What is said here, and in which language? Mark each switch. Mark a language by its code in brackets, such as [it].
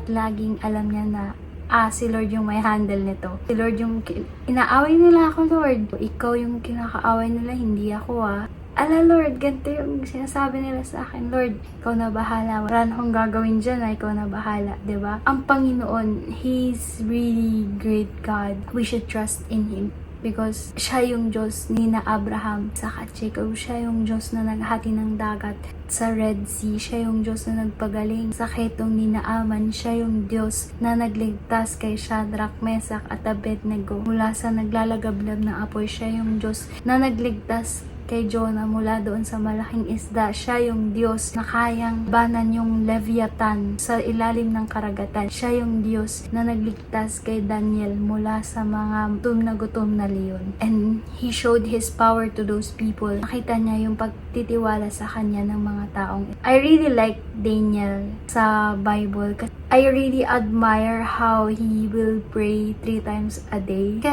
[tl] Laging alam niya na, si Lord yung may handle nito. Si Lord yung, inaaway nila ako, Lord. Ikaw yung kinakaaway nila, hindi ako Ala Lord, ganito yung sinasabi nila sa akin. Lord, ikaw na bahala. Wala na akong gagawin dyan, ikaw na bahala. Diba? Ang Panginoon, [en] He's really great God. We should trust in Him. [tl] Because siya yung Diyos ni na Abraham sa Jacob. Siya yung Diyos na naghati ng dagat sa Red Sea. Siya yung Diyos na nagpagaling sa ketong ni Naaman. Siya yung Diyos na nagligtas kay Shadrach, Meshach at Abednego mula sa naglalagablab na apoy. Siya yung Diyos na nagligtas kay Jonah mula doon sa malaking isda. Siya yung Diyos na kayang banan yung Leviathan sa ilalim ng karagatan. Siya yung Diyos na nagligtas kay Daniel mula sa mga gutom na leon. [en] And He showed His power to those people. [tl] Nakita niya yung pagtitiwala sa Kanya ng mga taong. [en] I really like Daniel sa Bible. I really admire how he will pray 3 times a day.